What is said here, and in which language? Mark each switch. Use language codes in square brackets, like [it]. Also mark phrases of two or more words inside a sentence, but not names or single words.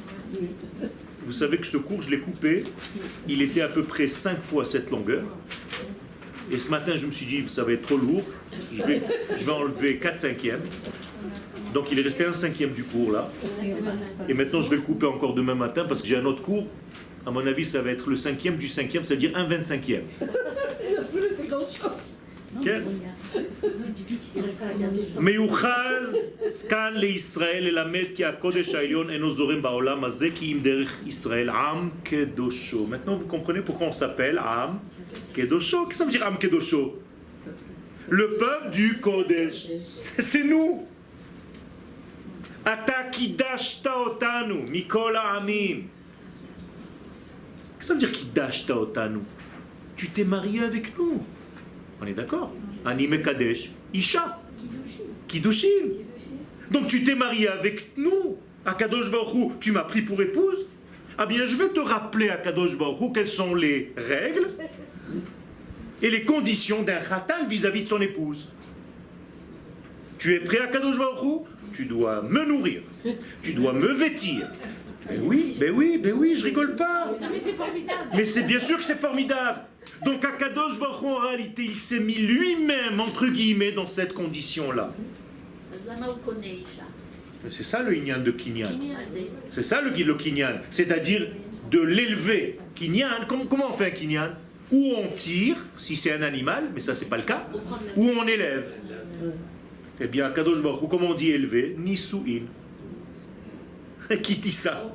[fr] Vous savez que ce cours, je l'ai coupé. Il était à peu près 5 fois cette longueur. Et ce matin, je me suis dit, ça va être trop lourd. Je vais enlever 4/5. Donc, il est resté 1/5 du cours, là. Et maintenant, je vais le couper encore demain matin parce que j'ai un autre cours. À mon avis, ça va être le 5e du 5e, c'est-à-dire 1/25. [he] מיוחד כאן לישראל ללמד כי הקודש העליון אינו זורם בעולם הזה כי אם דרך ישראל עם קדושו. [fr] Maintenant vous comprenez pourquoi on s'appelle [he] עם קדושו. [fr] Qu'est-ce que ça veut dire [he] עם קדושו? [fr] Le peuple du Kodesh. C'est nous. [he] אתה קידשת אותנו מכל העמים. [fr] Qu'est-ce que ça veut dire [he] קידשת אותנו? [fr] Tu t'es marié avec nous. On est d'accord? [he] אני מקדש אשה. קידושין. [fr] Donc tu t'es marié avec nous. [he] הקדוש ברוך הוא, [fr] tu m'as pris pour épouse. Ah bien, je vais te rappeler, [he] הקדוש ברוך הוא, [fr] quelles sont les règles et les conditions d'un khatan vis-à-vis de son épouse. Tu es prêt, [he] הקדוש ברוך הוא? [fr] Tu dois me nourrir. Tu dois me vêtir. Ben oui, je rigole pas. Non mais c'est formidable. Mais c'est bien sûr que c'est formidable. Donc [he] הקדוש ברוך הוא, [fr] en réalité, il s'est mis lui-même, entre guillemets, dans cette condition-là. [he] אז למה הוא קונה אישה? [fr] C'est ça le Inyan de Kinyan. [he] אז זה- [fr] C'est ça le Kinyan. C'est-à-dire de l'élever. Kinyan, comment on fait un Kinyan? Où on tire, si c'est un animal, mais ça c'est pas le cas, ou on élève. Eh bien, à [he] קדוש ברוך הוא, [fr] comment on dit élever? Nisu'in. Qui dit ça?